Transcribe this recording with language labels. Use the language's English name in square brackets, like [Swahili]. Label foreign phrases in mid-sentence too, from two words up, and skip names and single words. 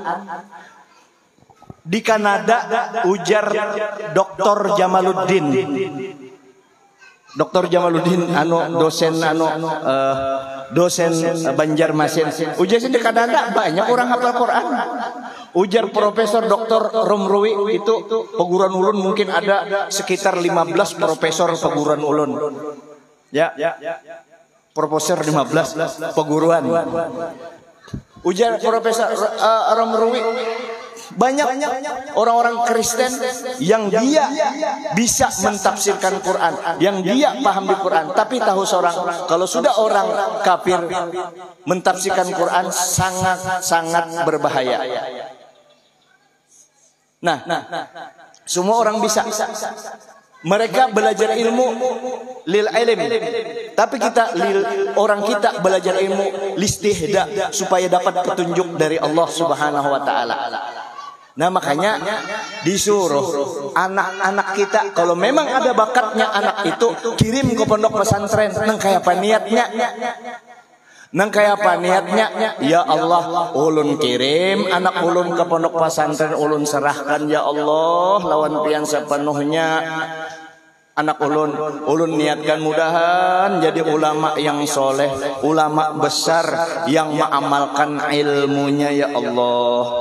[Banjar] Di Kanada ujar Dr. Jamaluddin. Dr. Jamaluddin dosen Banjarmasin. Ujar di Kanada banyak orang hafal Quran. Ujar Profesor Dr. Romrui itu peguruan ulun mungkin ada sekitar 15 profesor peguruan ulun. Ya. Profesor 15 peguruan. Ujar Profesor Romrui, banyak orang-orang Kristen yang dia bisa mentafsirkan Quran, yang dia paham di Quran, tapi tahu seorang kalau sudah orang kafir mentafsirkan Quran sangat berbahaya. Nah, semua orang bisa. Mereka belajar ilmu [Arabic] للعلم, [Banjar] tapi orang kita belajar ilmu listihda supaya dapat petunjuk dari Allah [Arabic] سبحانه وتعالى. [Banjar] Nah, makanya disuruh anak-anak kita kalau memang ada bakatnya anak itu kirim ke pondok pesantren. Nang kayak apa niatnya? Ya Allah, ulun kirim anak ulun ke pondok pesantren, ulun serahkan ya Allah lawan pian sepenuhnya. Anak ulun niatkan mudahan jadi ulama yang soleh, ulama besar yang mengamalkan ilmunya ya Allah.